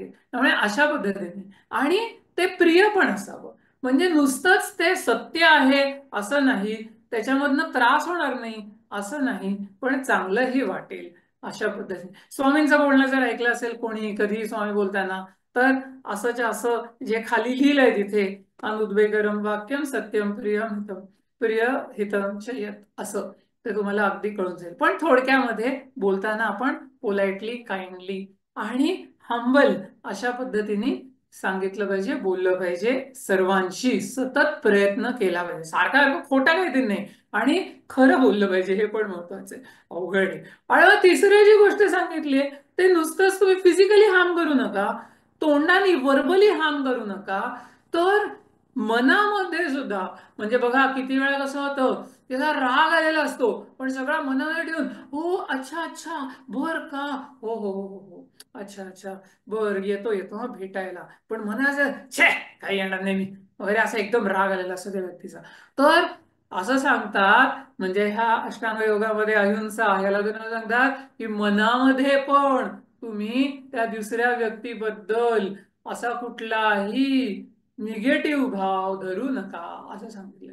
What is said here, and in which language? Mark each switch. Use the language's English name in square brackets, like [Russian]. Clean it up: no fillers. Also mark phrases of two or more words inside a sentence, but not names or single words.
[Marathi] त्यामुळे अशा पद्धतीने, आणि ते प्रिय पण असावं, म्हणजे नुसतंच ते सत्य आहे असं नाही, त्याच्यामधनं त्रास होणार नाही असं नाही, पण चांगलंही वाटेल अशा पद्धतीने. स्वामींचं बोलणं जर ऐकलं असेल कोणी कधी स्वामी बोलताना, तर असंच्या असं जे खाली लिहिलंय तिथे, [Sanskrit] अनुद्वेगरम वाक्यम सत्यम प्रियम हितम प्रिय हितम चयत, [Marathi] असं ते तुम्हाला अगदी कळून जाईल. पण थोडक्यामध्ये बोलताना आपण [English] politely, kindly [Marathi] आणि हंबल अशा पद्धतीने सांगितलं पाहिजे, बोललं पाहिजे, सर्वांशी सतत प्रयत्न केला पाहिजे, सारखा खोटा काहीतरी नाही, आणि खरं बोललं पाहिजे, हे पण महत्वाचं आहे. अवघड आहे. आणि तिसरी जी गोष्ट सांगितली ते नुसतंच तुम्ही [English] physically harm [Marathi] करू नका, तोंडाने [English] verbally harm [Marathi] करू नका, तर मनामध्ये सुद्धा. म्हणजे बघा किती वेळा कसं होतं, त्याला राग आलेला असतो पण सगळा मनामध्ये ठेवून, हो [Hindi] अच्छा अच्छा, [Marathi] बर का, हो हो हो हो हो, [Hindi] अच्छा अच्छा, [Marathi] बर येतो येतो हा भेटायला, पण मनाचं छे, काही येणार नाही मी वगैरे, असं एकदम राग आलेला असतो त्या व्यक्तीचा. तर असं सांगतात, म्हणजे ह्या अष्टांग योगामध्ये अहिंसा ह्याला तुम्ही सांगतात की मनामध्ये पण तुम्ही त्या दुसऱ्या व्यक्तीबद्दल असा कुठलाही निगेटिव्ह भाव धरू नका, असं सांगितलंय.